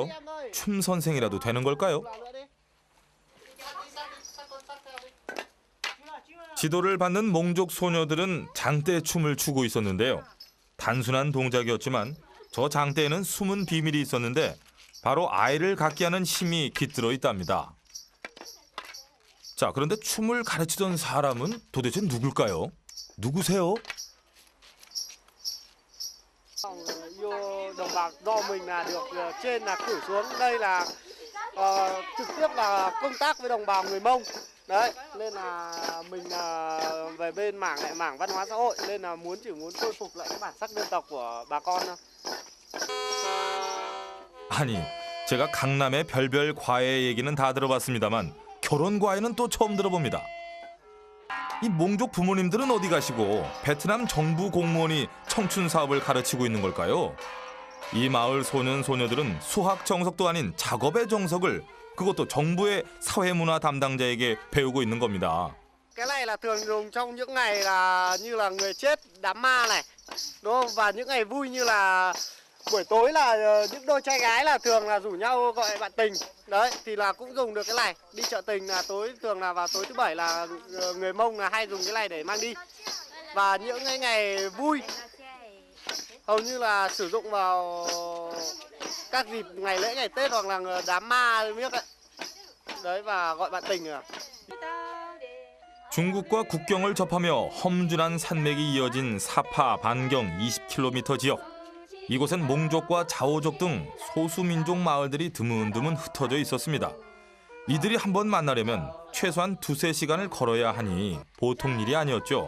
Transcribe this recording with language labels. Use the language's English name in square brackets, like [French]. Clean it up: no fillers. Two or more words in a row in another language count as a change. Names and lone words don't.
[Korean] 춤 선생이라도 되는 걸까요? 지도를 받는 몽족 소녀들은 장대 춤을 추고 있었는데요. 단순한 동작이었지만 저 장대에는 숨은 비밀이 있었는데 바로 아이를 갖게 하는 힘이 깃들어 있답니다. 자, 그런데 춤을 가르치던 사람은 도대체 누굴까요? 누구세요? [Vietnamese] Vô đồng bào do mình là được trên là cử xuống đây là trực tiếp là công tác với đồng bào người Mông đấy, nên là mình về bên mảng văn hóa xã hội nên là chỉ muốn khôi phục lại cái bản sắc dân tộc của bà con thôi. [Korean] 아니, 제가 강남의 별별 과외 얘기는 다 들어봤습니다만 결혼 과외는 또 처음 들어봅니다. 이 몽족 부모님들은 어디 가시고 베트남 정부 공무원이 청춘 사업을 가르치고 있는 걸까요? 이 마을 소년 소녀들은 수학 정석도 아닌 작업의 정석을 그것도 정부의 사회문화 담당자에게 배우고 있는 겁니다. [Vietnamese] Cái này là thường dùng trong những ngày là như là người chết, đám ma này, đúng không? Và những ngày vui như là buổi tối là những đôi trai gái là thường là rủ nhau gọi bạn tình. Đấy, thì là cũng dùng được cái này. Đi chợ tình là thường là vào tối thứ bảy là người Mông là hay dùng cái này để mang đi. Và những cái ngày vui hầu như là sử dụng vào các dịp ngày lễ, ngày Tết hoặc là đám ma biết đấy. Đấy, và gọi bạn tình à. [Korean] 중국과 국경을 접하며 험준한 산맥이 이어진 사파 반경 20km 지역. 이곳엔 몽족과 자오족 등 소수민족 마을들이 드문드문 흩어져 있었습니다. 이들이 한번 만나려면 최소한 2~3시간을 걸어야 하니 보통 일이 아니었죠.